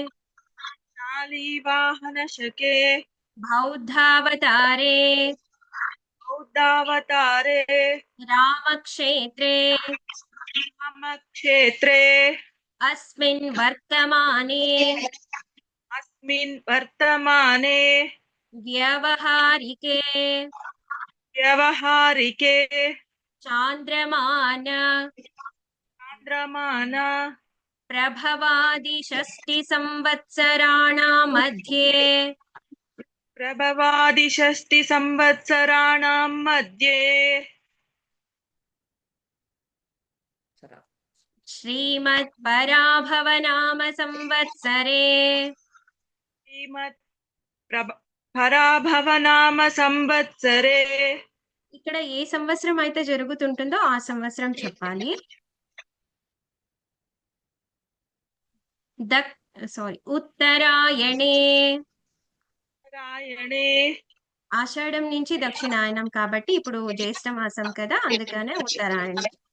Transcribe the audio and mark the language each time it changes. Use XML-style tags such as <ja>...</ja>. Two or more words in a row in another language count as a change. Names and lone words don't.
<sa>శాలీవాహనశకే, బౌద్ధావతారే, బౌద్ధావతారే, రామక్షేత్రే, రామక్షేత్రే, అస్మిన్ వర్తమానే, मिन् वर्तमाने व्यवहारिके व्यवहारिके चान्द्रमान चान्द्रमान प्रभवादिषष्टिसंवत्सराणां मध्ये प्रभवादिषष्टिसंवत्सराणां मध्ये श्रीमत्पराभवनाम संवत्सरे श्रीमत् పరాభవనామ సంవత్సరే.</sa> <te>ఇక్కడ ఏ సంవత్సరం అయితే జరుగుతుంటుందో ఆ సంవత్సరం చెప్పాలి. ఉత్తరాయణే ఆషాఢం నుంచి దక్షిణాయనం కాబట్టి ఇప్పుడు జ్యేష్ఠ మాసం కదా, అందుకనే ఉత్తరాయణం.</te>